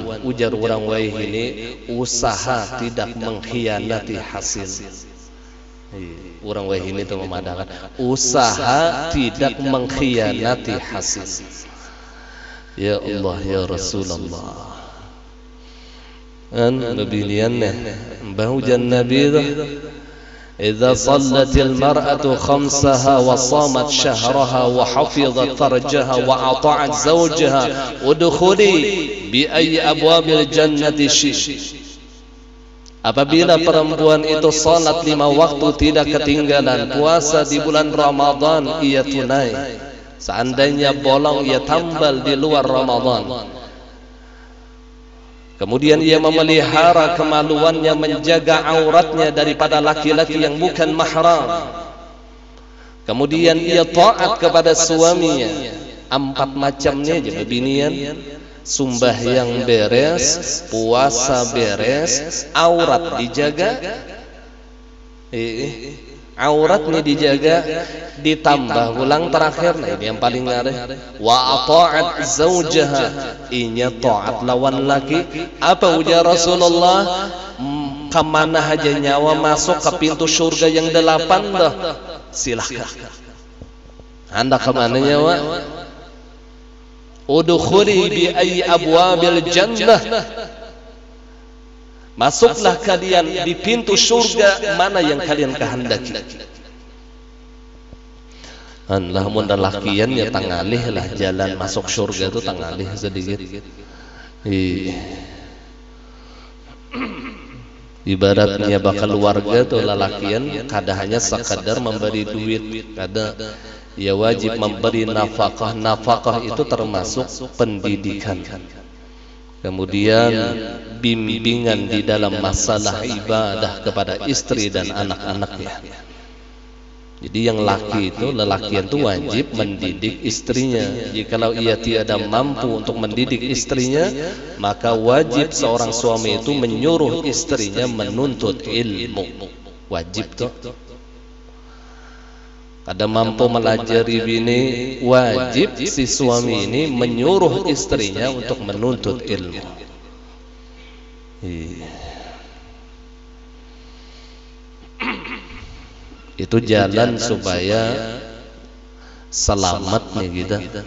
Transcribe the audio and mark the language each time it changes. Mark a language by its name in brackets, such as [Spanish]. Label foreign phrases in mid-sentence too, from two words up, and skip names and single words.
[Indonesian] Ujar orang waih ini, usaha tidak mengkhianati hasil. [Banjar] Orang waih ini itu memadahkan usaha tidak mengkhianati hasil. [Arabic] Ya Allah ya Rasulullah. [Banjar] Babiliannya bahujan Nabi itu, [Arabic] إذا صلت المرأة خمسها وصامت شهرها وحفظت فرجها وأطاعت زوجها ادخلي بأي أبواب الجنة شئت. [Indonesian] Apabila perempuan itu salat 5 waktu tidak ketinggalan, puasa di bulan Ramadan ia tunai, seandainya bolong ia tambal di luar Ramadan, kemudian ia memelihara kemaluannya, menjaga auratnya daripada laki-laki yang bukan mahram, kemudian ia taat kepada suaminya. [Banjar] 4 macamnya aja bebinian: sumbahyang beres, puasa beres, aurat dijaga, auratnya dijaga, ditambah ulang terakhir, nah ini yang paling ngare, [Arabic] wa ta'at zaujaha, [Banjar] inya taat lawan laki. [Indonesian] Apa ujar Rasulullah? [Banjar] Kemana aja nyawa masuk ke pintu surga yang 8 dah, silahkan. Anda kemana nyawa? [Arabic] Udkhuli bi ayyi abwabil jannah, [Indonesian] masuklah kalian di pintu surga mana yang kalian kehendaki. [Banjar] Lamun lakian ya tangalih lah jalan masuk surga itu tangalih sedikit. Ibaratnya bakal keluarga tuh lalakian kada hanya sekadar memberi duit, kada ya wajib memberi nafkah. [Indonesian] Nafkah itu termasuk pendidikan, kemudian bimbingan di dalam masalah ibadah kepada istri dan anak-anaknya. Jadi yang laki itu, lelakian itu wajib mendidik istrinya. Jikalau ia tiada mampu untuk mendidik istrinya, maka wajib seorang suami itu menyuruh istrinya menuntut ilmu. Wajib tuh. [Banjar] Kada mampu melajari bini, [Indonesian] wajib si suami ini menyuruh istrinya untuk menuntut ilmu. Itu jalan supaya selamat nih kita.